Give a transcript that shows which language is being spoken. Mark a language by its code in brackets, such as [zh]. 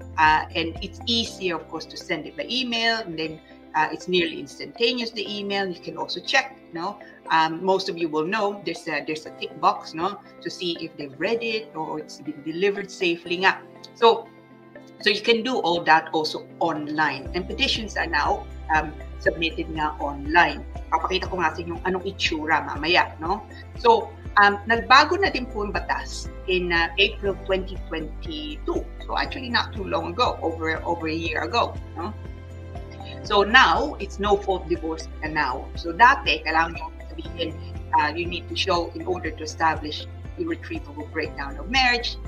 [en] And it's easier, of course, to send it by email, and then it's nearly instantaneous, the email. You can also check, most of you will know there's a tick box, to see if they've read it or it's been delivered safely nga. So you can do all that also online. And petitions are now submitted nga online. [tl] Papakita ko nga sa inyo anong itsura mamaya, So, nagbago na din po ang batas in April 2022. [en] So actually not too long ago, over a year ago, So now, it's no-fault divorce now. [tl] So dati, kailangan nyo sabihin, [en] you need to show in order to establish irretrievable breakdown of marriage.